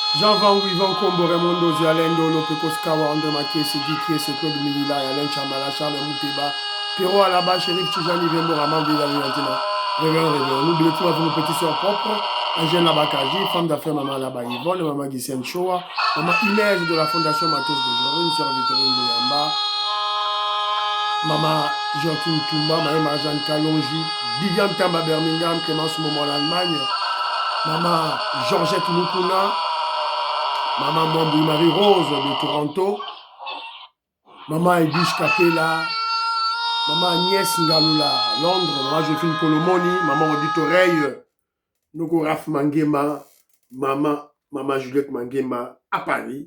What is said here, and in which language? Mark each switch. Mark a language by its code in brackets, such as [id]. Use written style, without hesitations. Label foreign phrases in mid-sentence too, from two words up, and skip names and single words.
[fr] Jean Van Wivon Kombo Raymond Zialendo Lopekos Kawa André Maké Sidi Kiese Claude Milila Alain Chamala Charles Mouteba Pierrot Alaba Chérif Tijani Vembo Raman Vila Yantina Révérend N'oubliez pas vos petits soeurs propres Angèle Labakaji, femme d'affaires Maman Laba Yvonne, Maman Gisène Choa, Maman Inès de la Fondation Matos de Jorine, Sœur Victorine Bouyamba, Maman Joaquin Toumba, Maman Marjane Kalonji, Viviane Tamba Birmingham, Clémence Momo en Allemagne, Maman Georgette Mukuna, Maman Mwambou Marie-Rose de Toronto, Maman Edwige Capella, Maman Agnès Ngaloula à Londres, Maman Josephine Colomoni, Maman Odite Oreille, Noko Raf Mangema, Maman Juliette Mangema à Paris.